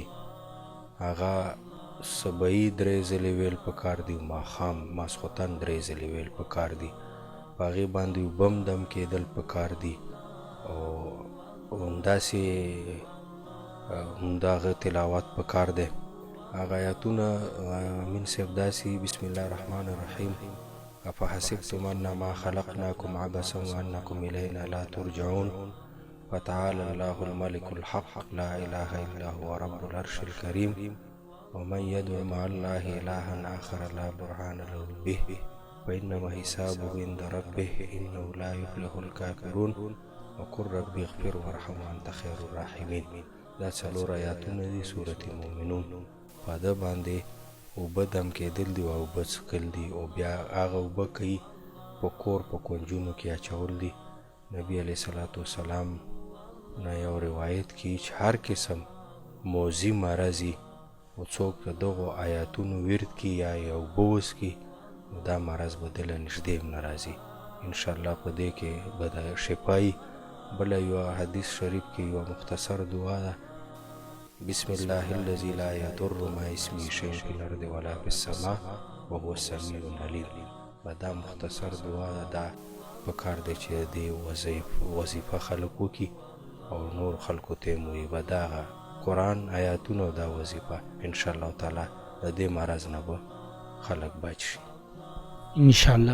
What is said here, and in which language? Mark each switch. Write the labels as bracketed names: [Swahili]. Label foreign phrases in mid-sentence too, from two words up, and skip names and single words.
[Pashto] هغه سبعی 3 ځلې ویل پکار دي، ماښام ماسخوتن 3 ځلې ویل پکار دي، په هغې باندې اوبه هم دم کېدل پکار دي او همداسې همدغه تلاوت پکار دی. هغه آیاتونه امین صاحب داسې [Arabic] بسم الله الرحمن الرحیم افحسبتم انما خلقناکم عبثا وانکم الینا لا ترجعون فتعالى الله الملك الحق لا اله الا هو رب العرش الكريم ومن يدعو مع الله إلها آخر لا برهان له به فإنما حسابه عند ربه إنه لا يفلح الكافرون وقل رب اغفر وارحم وأنت خير الراحمين. [Pashto] دا 4 آیاتونه دي سورة مؤمنون. په ده باندې اوبه دم کېدل دي او اوبه څښل دي او بیا هغه اوبه کوي په کور په کونجونو کې اچول دي. نبی [Arabic] علیه الصلاة والسلام [Pashto] نه یو روایت کې چې هر قسم موذي مرض او څوک د دغو آیاتونو ورد کی یا یو بوس کی نو دا مرض به دله نږدې هم نه راځي انشاءالله. په دې کې به د شفایي بله یو حدیث شریف کې یو مختصر دعا ده، [Arabic] بسم الله الذي لا يضر مع اسمه شيء في الارض ولا في السماء وهو السميع العليم. [Pashto] به دا مختصر دعا ده، دا پکار دی چې دې وظیفه خلک وکړي او نور خلکو ته یې ووایي. به دغه قرآن آیاتونو دا وظیفه انشاءالله تعالی د دې مرض نه به خلک بچ شي انشاءالله.